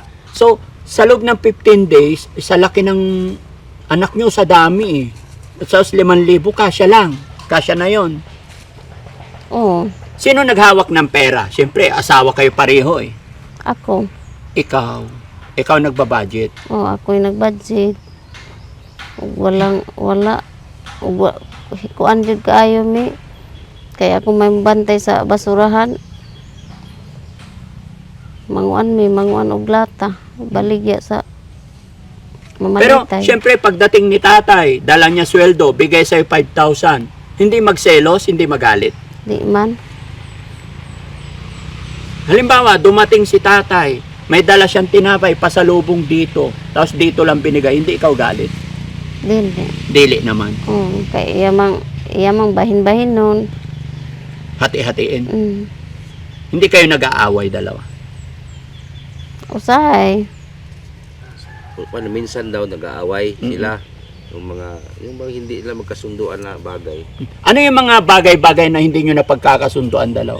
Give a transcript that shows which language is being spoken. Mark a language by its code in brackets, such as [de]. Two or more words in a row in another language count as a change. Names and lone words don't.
[tl] So, sa loob ng 15 days, sa laki ng anak nyo sa dami eh. At sa 5,000, kasya lang. Kasya na yon. Oo. Sino naghawak ng pera? Siyempre, asawa kayo pareho eh. Ako. Ikaw. Ikaw nagbabudget. Oo, ako'y nag-budget. [ceb] Ug wala. Ug kuan jud kaayo mi. [tl] Kaya ako may bantay sa basurahan. [ceb] Manguan og lata. Baligya sa Pero, mamalitay. [tl] siyempre, pagdating ni tatay, dala niya sweldo, bigay sa'yo 5,000. Hindi magselos, hindi magalit. [ceb] Di man. [tl] Halimbawa, dumating si tatay, may dala siyang tinapay, pasalubong dito, tapos dito lang binigay, hindi ikaw galit. [ceb] Dili. Dili naman. Oo, kay iyamang bahin-bahin nun. [tl] Hati-hatiin. Mm. Hindi kayo nag-aaway dalawa. [ceb] Usahay. [tl] Paano, minsan daw nag-aaway sila. Yung mga hindi nila magkasunduan na bagay. Ano yung mga bagay-bagay na hindi nyo napagkakasunduan dalawa?